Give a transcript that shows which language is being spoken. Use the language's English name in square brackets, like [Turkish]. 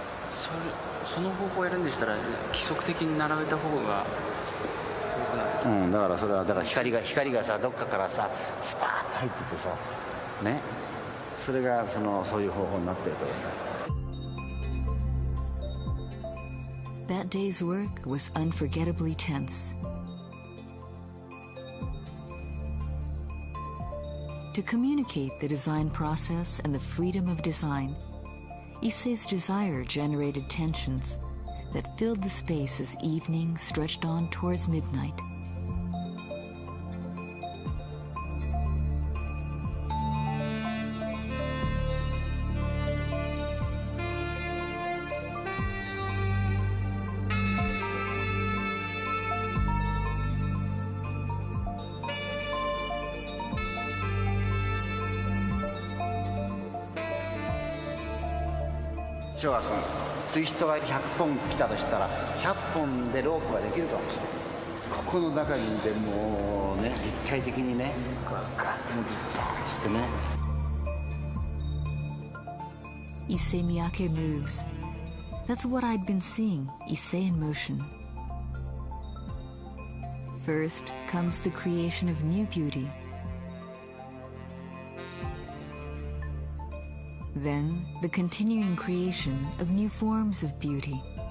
[Japanese] その方法をやるんでしたら規則的に並べた方が良くないですか？だからそれはだから光がさどっかからさスパーッと入っててさね、それがそういう方法になってるとかさ。 [English] That day's work was unforgettably tense. To communicate the design process and the freedom of design, Issei's desire generated tensions that filled the space as evening stretched on towards midnight. [Japanese] 翔吾君、ツイストが100本来たとしたら100本でロープができるかもしれない。ここの中にでもうね、立体的にね、こうガッと持ってバーンってね。 [English] Issey Miyake moves. That's what I'd been seeing, Issei in motion. First comes the creation of new beauty. Then, the continuing creation of new forms of beauty.